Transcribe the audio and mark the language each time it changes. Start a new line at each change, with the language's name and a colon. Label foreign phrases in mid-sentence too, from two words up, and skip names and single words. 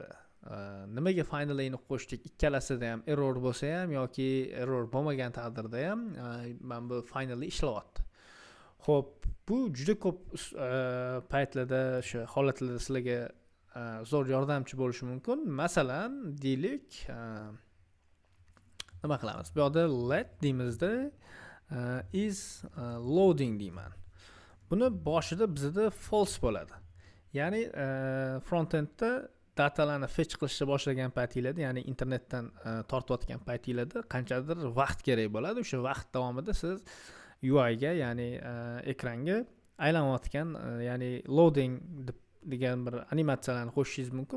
Uzbek: Nimaga finally ni qo'shdik? Ikkalasida ham error bo'lsa ham yoki error bo'lmagan taqdirda ham men bu finally ishlayapti. Xo'p, bu juda ko'p paytlarda, shu holatlarda sizlarga zo'r yordamchi bo'lishi mumkin. Masalan, deylik, nima qilamiz? Bu yerda let deymizda
English: is loading
Uzbek: deyman. Buni boshida bizda false bo'ladi. Ya'ni frontendda datalarni fetch qilishni boshlagan paytinglarda, ya'ni internetdan tortayotgan paytinglarda qanchadir vaqt kerak bo'ladi. O'sha vaqt davomida siz UI ga, ya'ni ekranga aylanayotgan, ya'ni loading degan bir animatsiyalarni qo'shishingiz mumkin.